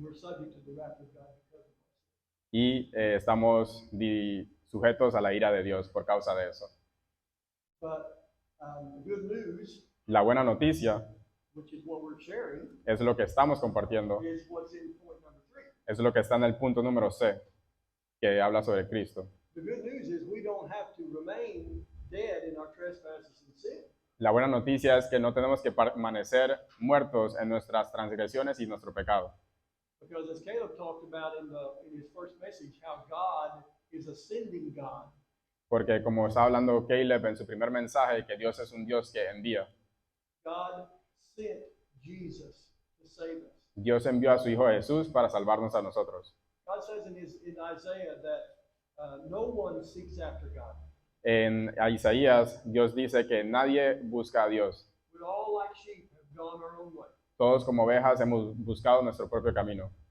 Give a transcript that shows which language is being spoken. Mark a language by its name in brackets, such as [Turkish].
[English] We're subject to the wrath of God because of it. [Spanish] Y estamos sujetos a la ira de Dios por causa de eso. [English] But the good news, [Spanish] La buena noticia [English] which is what we're sharing, [Spanish] es lo que estamos compartiendo, [English] is what's in point number 3. [Spanish] es lo que está en el punto número C, que habla sobre Cristo. [English] The good news is we don't have to remain dead in our trespasses and sin. [Spanish] La buena noticia es que no tenemos que permanecer muertos en nuestras transgresiones y nuestro pecado. [English] Because as Caleb talked about in his first message, how God is a sending God. [Spanish] Porque como está hablando Caleb en su primer mensaje, que Dios es un Dios que envía. [English] God sent Jesus to save us. [Spanish] Dios envió a su Hijo Jesús para salvarnos a nosotros. [English] God says in Isaiah that no one seeks after God. [Spanish] En Isaías, Dios dice que nadie busca a Dios. [English] We all like sheep have gone our own way. [Spanish] Todos como ovejas hemos buscado nuestro propio camino.